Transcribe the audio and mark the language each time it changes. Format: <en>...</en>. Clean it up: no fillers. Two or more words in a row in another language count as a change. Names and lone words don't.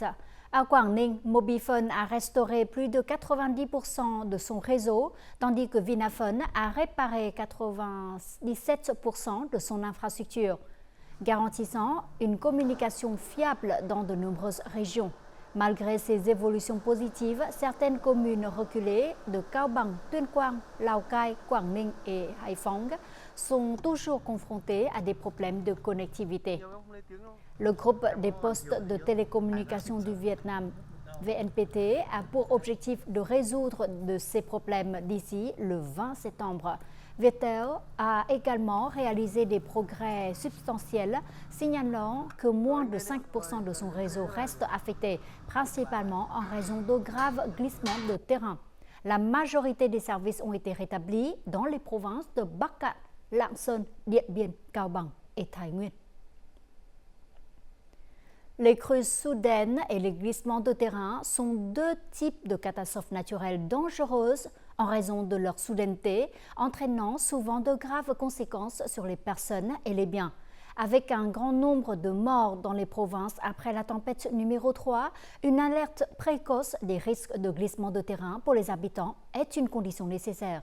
<fr>À Quảng Ninh, Mobifone a restauré plus de 90% de son réseau, tandis que Vinaphone a réparé 97% de son infrastructure, garantissant une communication fiable dans de nombreuses régions. Malgré ces évolutions positives, certaines communes reculées de Cao Bằng, Tuyên Quang, Lào Cai, Quảng Ninh et Hải Phòng sont toujours confrontées à des problèmes de connectivité. Le groupe des postes de télécommunications du Vietnam, VNPT, a pour objectif de résoudre ces problèmes d'ici le 20 septembre. Viettel a également réalisé des progrès substantiels, signalant que moins de 5% de son réseau reste affecté, principalement en raison de graves glissements de terrain. La majorité des services ont été rétablis dans les provinces de Bắc Cạn, Lạng Sơn, Điện Biên, Cao Bằng et Thái Nguyên. Les crues soudaines et les glissements de terrain sont deux types de catastrophes naturelles dangereuses en raison de leur soudaineté, entraînant souvent de graves conséquences sur les personnes et les biens. Avec un grand nombre de morts dans les provinces après la tempête numéro 3, une alerte précoce des risques de glissement de terrain pour les habitants est une condition nécessaire.</fr>